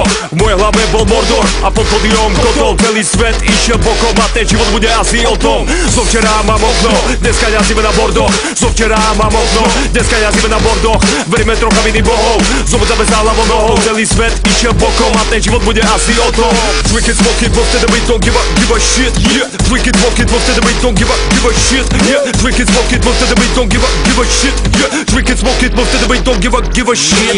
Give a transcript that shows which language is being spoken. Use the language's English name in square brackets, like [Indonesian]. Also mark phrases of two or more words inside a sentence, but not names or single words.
[Slovak] V mojej hlave bol Mordor a pod podiom kotol. Celý svet išiel bokom a ten život bude asi o tom. Zo včera mám okno, dneska jazdíme na bordoch. Zo včera mám okno, dneska jazdíme na bordoch. Veríme trocha viny bohov, zobudzame za hlavou nohou. Celý svet išiel bokom a ten život bude asi o tom. [English] Drink it, smoke it, but then we don't give a shit, yeah. Drink it, smoke it, but then we don't give a shit, yeah. Drink it, smoke it, but then we don't give a shit, yeah. Drink it, smoke it, but then we don't give a shit.